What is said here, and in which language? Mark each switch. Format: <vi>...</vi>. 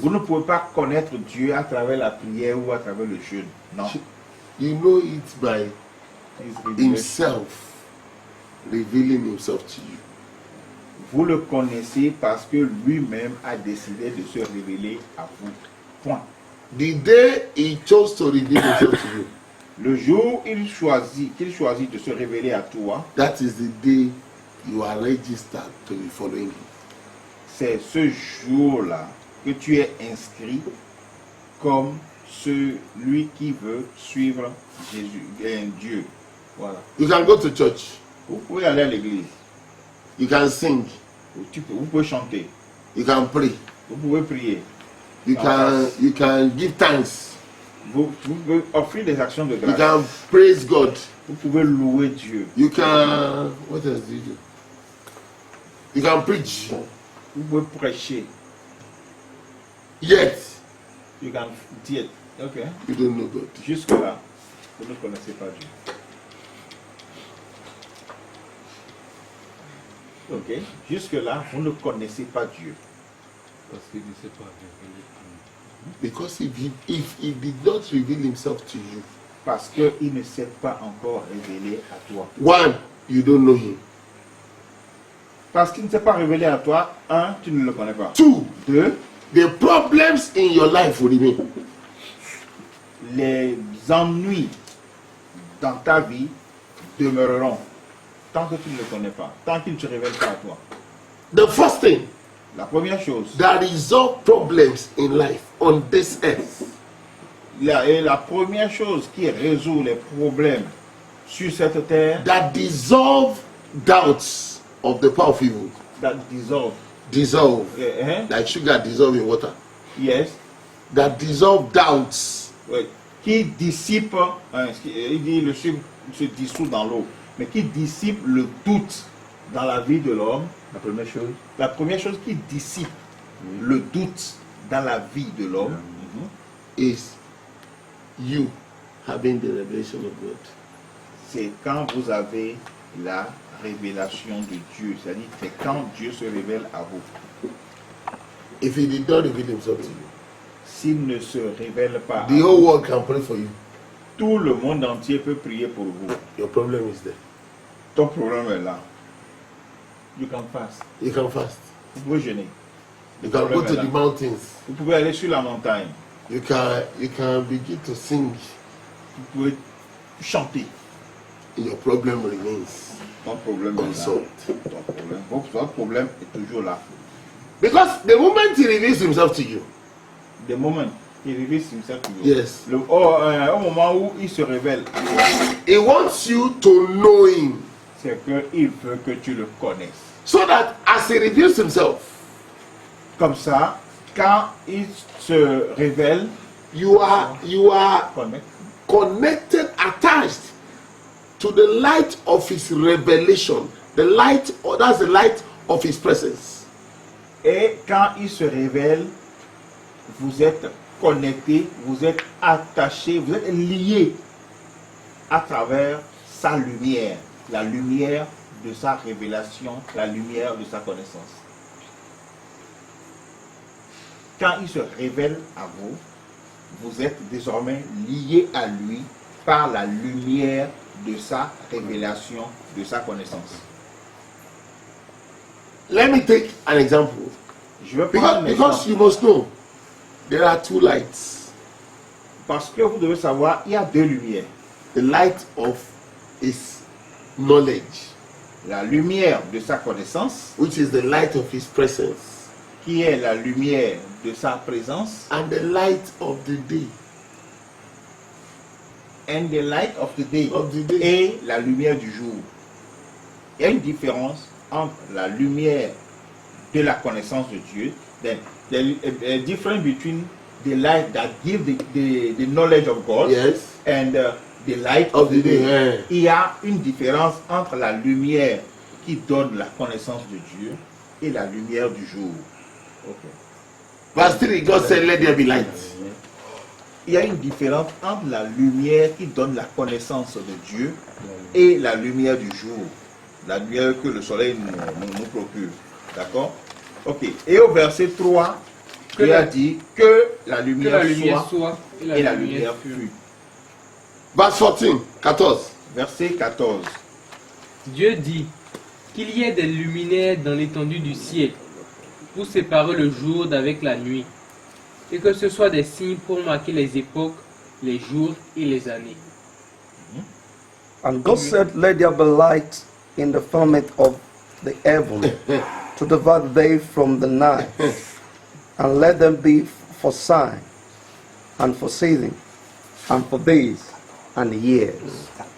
<fr>Vous ne pouvez pas connaître Dieu à travers la prière ou à travers le jeûne. Non.</fr> <en>You know it by His revelation. himself revealing himself to you.</en> <fr>Vous le connaissez parce que lui-même a décidé de se révéler à vous. Point.</fr> <en>The day he chose to reveal himself to you,</en> <fr>Le jour où qu'il choisit de se révéler à toi,</fr> <en>that is the day you are registered to be following him.</en> <fr>c'est ce jour-là que tu es inscrit comme celui qui veut suivre Jésus, Dieu. Voilà.</fr> <en>You can go to church.</en> <fr>Vous pouvez aller à l'église,</fr> <en>You can sing.</en> <fr>vous pouvez chanter,</fr> <en>You can pray.</en> <fr>vous pouvez prier,</fr> <en>You can give thanks.</en> <fr>vous pouvez offrir des actions de</fr> <en>You</en> <fr>grâce,</fr> <en>can praise God.</en> <fr>vous pouvez louer Dieu,</fr> <en>You can what else do you do? You can preach.</en> <fr>vous pouvez prêcher,</fr> <en>Yet you can dire, ok, you don't know God.</en> <fr>jusque-là, vous ne connaissez pas Dieu. Ok. Jusque-là, vous ne connaissez pas Dieu. Parce qu'il ne s'est pas révélé.</fr> <en>Because if he did not reveal himself to you,</en> <fr>Parce qu'il ne s'est pas encore révélé à toi.</fr> <en>one, you don't know him.</en> <fr>Parce qu'il ne s'est pas révélé à toi, un, tu ne le connais pas.</fr> <en>Two,</en> <fr>Deux,</fr> <en>the problems in your life will remain.</en> <fr>les ennuis dans ta vie demeureront tant que tu ne le connais pas, tant qu'il ne se révèle pas à toi.</fr> <en>The first thing</en> <fr>La première chose,</fr> <en>that resolve problems in life on this earth</en> <fr>la première chose qui résout les problèmes sur cette terre,</fr> <en>that dissolve doubts of the power of evil. that dissolve, Dissolve. hein? Like sugar dissolve in water. Yes, That dissolve doubts.</en> <fr>oui, qui dissipe, hein, il dit le sucre se dissout dans l'eau, mais qui dissipe le doute dans la vie de l'homme. La première chose qui dissipe le doute dans la vie de l'homme,</fr> <en>Is you having the revelation of God.</en> <fr>c'est quand vous avez la révélation de Dieu, c'est-à-dire c'est quand Dieu se révèle à vous.</fr> <en>If he did not reveal himself to you,</en> <fr>S'il ne se révèle pas à</fr> <en>the</en> <fr>vous,</fr> <en>whole world can pray for you.</en> <fr>tout le monde entier peut prier pour vous.</fr> <en>Your problem is there.</en> <fr>Ton problème est là.</fr> <en>You can fast. You can fast.</en> <fr>Vous pouvez jeûner.</fr> <en>You can go to the mountains.</en> <fr>Vous pouvez aller sur la montagne.</fr> <en>You can begin to sing.</en> <fr>Vous pouvez chanter.</fr> <en>Your problem remains</en> <fr>Ton problème est là.</fr> <en>unsolved.</en> <fr>Votre problème est toujours là.</fr> <en>Because the moment he reveals himself to you, The moment he reveals himself to you. yes,</en> <fr>Au moment où il se révèle,</fr> <en>he wants you to know him.</en> <fr>c'est qu'il veut que tu le connaisses.</fr> <en>So that as he reveals himself,</en> <fr>Comme ça, quand il se révèle,</fr> <en>you are connect. connected, attached to the light of his revelation. The light, or that's the light of his presence.</en> <fr>Et quand il se révèle, vous êtes connecté, vous êtes attaché, vous êtes lié à travers sa lumière, la lumière de sa révélation, la lumière de sa connaissance. Quand il se révèle à vous, vous êtes désormais lié à lui par la lumière de sa révélation, de sa connaissance.</fr> <en>Let me take an example.</en> <fr>Je vais prendre un</fr> <en>Because</en> <fr>exemple.</fr> <en>you must know there are two lights.</en> <fr>Parce que vous devez savoir, il y a deux lumières.</fr> <en>The light of his knowledge,</en> <fr>La lumière de sa connaissance,</fr> <en>which is the light of his presence,</en> <fr>qui est la lumière de sa présence,</fr> <en>and the light of the day. and the light of the day, Of the day.</en> <fr>et la lumière du jour. Il y a une différence entre la lumière de la connaissance de Dieu,</fr> <en>the difference between the light that gives the knowledge of God, Yes. and the light Of the day. eh.</en> <fr>Il y a une différence entre la lumière qui donne la connaissance de Dieu et la lumière du jour.</fr> <en>Verse 3, God said, let there be light.</en> <fr>Il y a une différence entre la lumière qui donne la connaissance de Dieu et la lumière du jour. La lumière que le soleil nous procure. D'accord? Ok. Et au verset 3, Dieu a dit que la Que lumière, la lumière soit soit et la lumière fut.</fr> <en>Verse 14, 14.</en> <fr>Verset 14. Dieu dit qu'il y ait des luminaires dans l'étendue du ciel pour séparer le jour d'avec la nuit, et que ce soit des signes pour marquer les époques, les jours et les années.</fr> <en>And God said, let there be light in the firmament of the heaven to divide the day from the night, and let them be for sign, and for season, and for days, and years.</en>